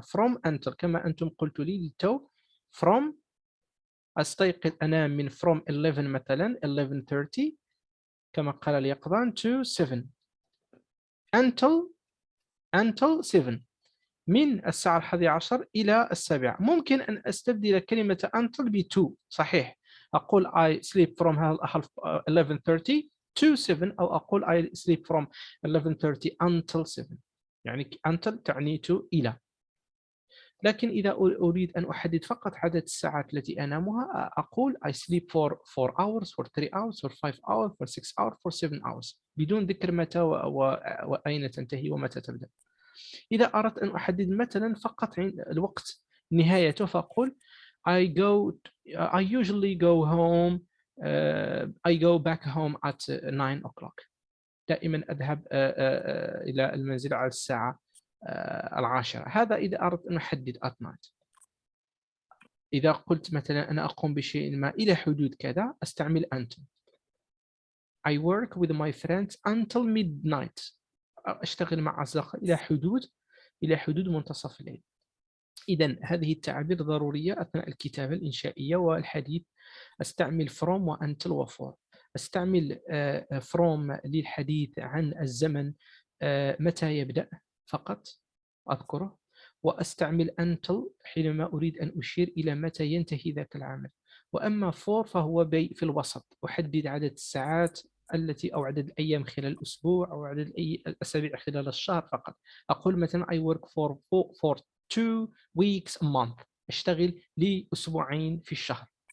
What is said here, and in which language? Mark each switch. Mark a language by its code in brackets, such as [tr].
[ar] from until كما أنتم قلت لي للتو، from أستيقظ أنام من from 11 مثلا 11:30 كما قال اليقظان [en] to 7 until 7، [ar] من الساعة 11 إلى 7. ممكن أن أستبدل كلمة until ب to، صحيح، أقول [en] I sleep from 11:30 to 7، [ar] أو أقول [en] I sleep from 11:30 until 7، [ar] يعني until تعني to إلى. لكن إذا أريد أن أحدد فقط عدد الساعات التي أنامها أقول [en] I sleep for 4 hours for 3 hours for 5 hours for 6 hours for 7 hours، [ar] بدون ذكر متى وأين تنتهي ومتى تبدأ. إذا أردت أن أحدد مثلا فقط الوقت نهايته فأقول [en] I usually go home I go back home at 9 o'clock، [ar] دائما أذهب إلى المنزل على الساعة 10. هذا إذا أردت أن أحدد [en] at night. [ar] إذا قلت مثلا أنا أقوم بشيء ما إلى حدود كذا أستعمل until. [en] I work with my friends until midnight، [ar] أشتغل مع أصدقائي إلى حدود منتصف الليل. إذن هذه التعابير ضرورية أثناء الكتابة الإنشائية والحديث. أستعمل from وuntil وfor. أستعمل from للحديث عن الزمن متى يبدأ فقط أذكره، وأستعمل until حينما أريد أن أشير إلى متى ينتهي ذاك العمل. وأما for فهو في الوسط، أحدد عدد الساعات التي أو عدد الأيام خلال الأسبوع أو عدد الأسابيع خلال الشهر فقط. أقول مثلا [en] I work for 2 weeks a month، [ar] أشتغل لأسبوعين في الشهر.